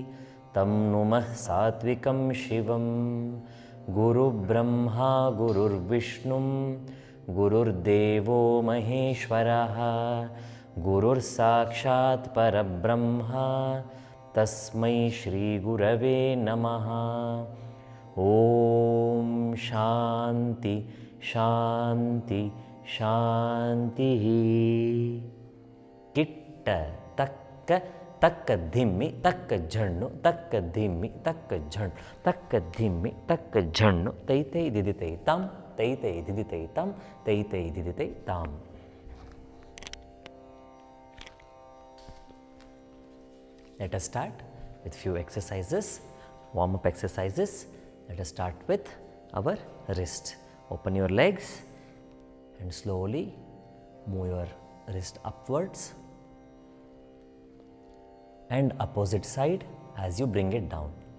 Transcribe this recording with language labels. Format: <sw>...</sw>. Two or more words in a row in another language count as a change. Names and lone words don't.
<sa>Tam Numah Satvikam Shivam Guru Brahma Gurur Vishnum Gurur Devo Maheshwaraha Gurur Sakshat Parabrahma Tasmai Shri Gurave Namaha Om Shanti Shanti Shanti. Kitta takka takka dhimmi takka jhannu takka dhimmi takka jhannu takka dhimmi takka jhannu tai tai diditai tam tai tai diditai tam tai tai diditai tam.</sa> <en>Let us start with few exercises, warm-up exercises. Let us start with our wrist. Open your legs and slowly move your wrist upwards and opposite side as you bring it down.</en>